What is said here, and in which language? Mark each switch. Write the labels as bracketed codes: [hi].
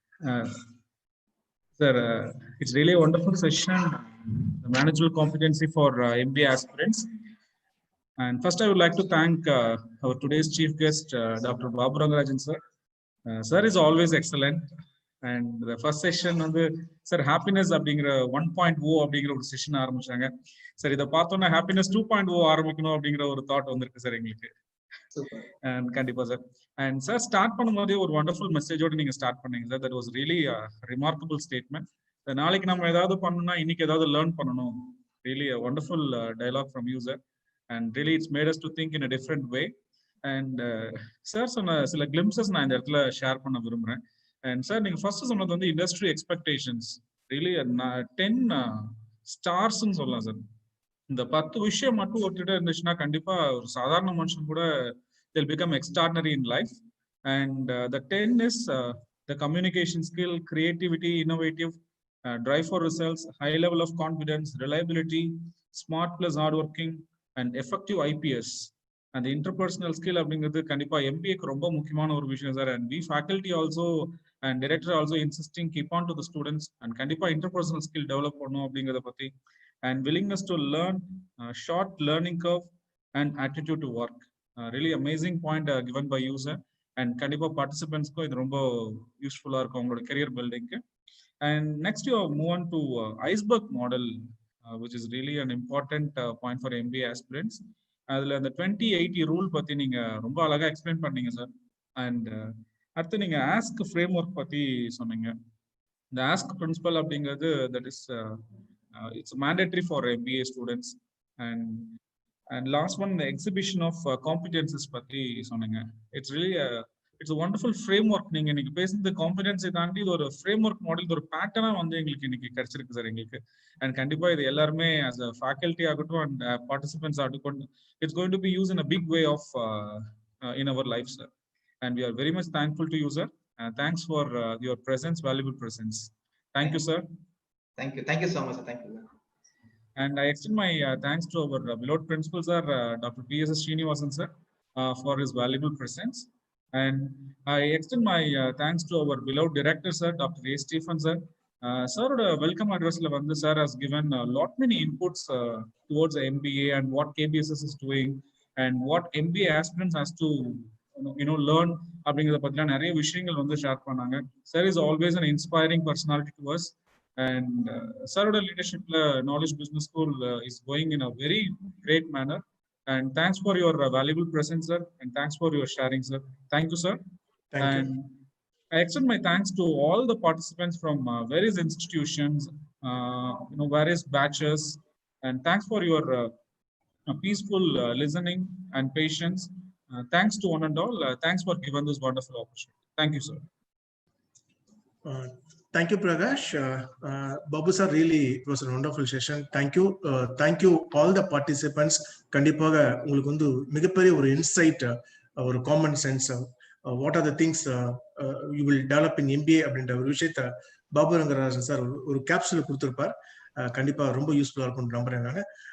[en] Uh, Sir, it's really a wonderful session, the managerial competency for MBA aspirants. And first, I would like to thank our today's chief guest, Dr. Babu Rangarajan, sir. Sir is always excellent. And the first session on the sir happiness [ta] அப்படிங்கிற 1.0 அப்படிங்கிற ஒரு session ஆரம்பிச்சாங்க. Sir இதை பார்த்தோன்னா happiness 2.0 ஆரம்பிக்கணும் அப்படிங்கிற ஒரு thought வந்திருக்கு சார் எங்களுக்கு. And கண்டிப்பா சார். And சார் ஸ்டார்ட் பண்ணும்போதே ஒரு வண்டர்ஃபுல் மெசேஜோட நீங்க ஸ்டார்ட் பண்ணீங்க sir. [en] That was really remarkable statement. [ta] நாளைக்கு நம்ம ஏதாவது பண்ணணும்னா இன்னைக்கு ஏதாவது லேர்ன் பண்ணணும். [en] Really wonderful dialogue from you sir. And really it's made us to think in a different way. [ta] And sir சொன்ன சில கிளிம்சஸ் நான் இந்த இடத்துல ஷேர் பண்ண விரும்புறேன். அண்ட் சார் நீங்க ஃபர்ஸ்ட் சொன்னது வந்து இண்டஸ்ட்ரி எக்ஸ்பெக்டேஷன்ஸ் ரியலி 10 ஸ்டார்ஸ்ன்னு சொல்லலாம் சார். இந்த 10 விஷயம் மட்டும் ஒருத்திட்ட இருந்துச்சுன்னா கண்டிப்பா ஒரு சாதாரண மனுஷன் கூட [en] they'll become extraordinary in life. And the 10 is the communication skill, creativity, innovative, drive for results, high level of confidence, reliability, smart plus hardworking, and effective IPS. [ta] And the interpersonal skill அப்படிங்கிறது கண்டிப்பா MBAக்கு ரொம்ப முக்கியமான ஒரு விஷயம் sir. [en] And we faculty also and director also insisting keep on to the students and [ta] கண்டிப்பா interpersonal skill develop பண்ணணும் அப்படிங்கிறத பத்தி. [en] And willingness to learn, short learning curve, and attitude to work. Really amazing point given by you sir. [ta] And கண்டிப்பா participants-க்கு இது ரொம்ப யூஸ்ஃபுல்லா இருக்கும் உங்களோட கரியர் பில்டிங்க்கு. [en] And next you move on to iceberg model, which is really an important point for MBA aspirants. [ta] அதுல அந்த 2080 rule பத்தி நீங்க ரொம்ப அழகா எக்ஸ்பிளைன் பண்ணீங்க சார். அண்ட் அடுத்து நீங்க ஆஸ்க் ஃப்ரேம் ஒர்க் பத்தி சொன்னீங்க. இந்த ஆஸ்க் பிரின்சிபல் அப்படிங்கிறது [en] That is it's mandatory for MBA students. [ta] And last one exhibition of காம்பிடன்சஸ் பத்தி சொன்னீங்க. [en] It's really it's wonderful framework. [ta] நீங்க இன்னைக்கு பேசுறது காம்பிடன்ஸை தாண்டி இது ஒரு ஃப்ரேம் ஒர்க் மாடல், ஒரு பேட்டர்னா வந்து எங்களுக்கு இன்னைக்கு கிடைச்சிருக்கு சார் எங்களுக்கு. அண்ட் கண்டிப்பா இது எல்லாருமே [en] as a faculty ஆகட்டும் and participants ஆகட்டும் it's going to be used in a big way of in our life sir. And we are very much thankful to you sir. Thanks for your presence, valuable presence. Thank you sir. Thank you so much sir. Thank you. And I extend my thanks to our beloved principal sir, Dr. P.S. Srinivasan sir, for his valuable presence. And I extend my thanks to our beloved director sir, Dr. A. Stephen sir. Sir, welcome address sir has given a lot many inputs towards the MBA and what KBSS is doing and what MBA aspirants has to learn. [ta] அப்படிங்கறத பத்தில நிறைய விஷயங்கள் வந்து share பண்ணாங்க. [en] Sir is always an inspiring personality to us. And sir-oda leadershipல Knowledge Business School is going in a very great manner. And thanks for your valuable presence sir, and thanks for your sharing sir. Thank you sir. Thank you. I extend my thanks to all the participants from various institutions, various batches, and thanks for your peaceful listening and patience. Thanks to one and all. Thanks for giving this wonderful opportunity. Thank you, sir. Thank you, Prakash. Babu sir, really it was a wonderful session. Thank you. Thank you all the participants. [ta] கண்டிப்பாக உங்களுக்கு வந்து மிகப்பெரிய ஒரு inside, ஒரு common sense, [en] what are the things you will develop in MBA [ta] அப்படின்ற ஒரு விஷயத்த Babu Rangarajan sir ஒரு கேப்சூல் கொடுத்திருப்பார். கண்டிப்பா ரொம்ப யூஸ்ஃபுல்லா இருக்கும்னு நம்புறேன் நான்.